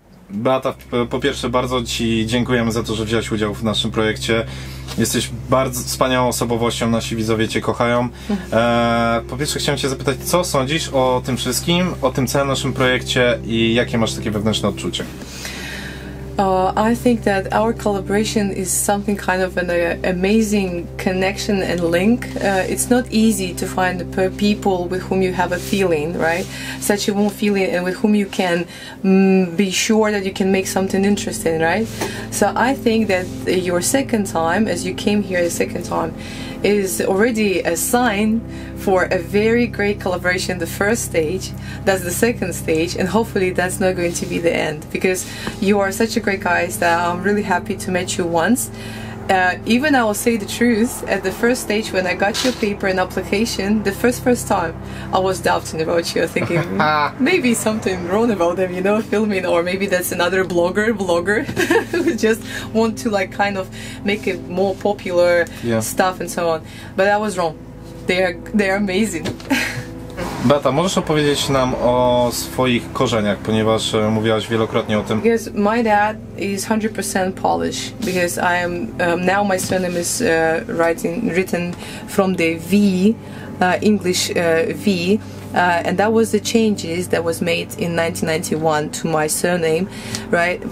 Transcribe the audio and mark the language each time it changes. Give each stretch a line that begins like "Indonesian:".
Polish: Beata, po pierwsze bardzo Ci dziękujemy za to, że wziąłeś udział w naszym projekcie. Jesteś bardzo wspaniałą osobowością, nasi widzowie Cię kochają. Po pierwsze chciałem Cię zapytać, co sądzisz o tym wszystkim, o tym całym naszym projekcie i jakie masz takie wewnętrzne odczucie?
English: I think that our collaboration is something kind of an amazing connection and link. It's not easy to find the people with whom you have a feeling, right? Such a warm feeling and with whom you can be sure that you can make something interesting, right? So I think that your second time, as you came here the second time, is already a sign for a very great collaboration. The first stage, that's the second stage, and hopefully that's not going to be the end, because you are such a great guys that I'm really happy to meet you once. Even I will say the truth, at the first stage when I got your paper and application, the first time, I was doubting about you, thinking maybe something wrong about them, you know, filming, or maybe that's another blogger who just want to like kind of make it more popular stuff and so on. But I was wrong. They are amazing.
Polish: Beata, możesz opowiedzieć nam o swoich korzeniach, ponieważ mówiłaś wielokrotnie o tym.
English: Because my dad is 100% Polish, because I am now my surname is written from the V, English V, and that was the changes that was made in 1991 to my surname, right?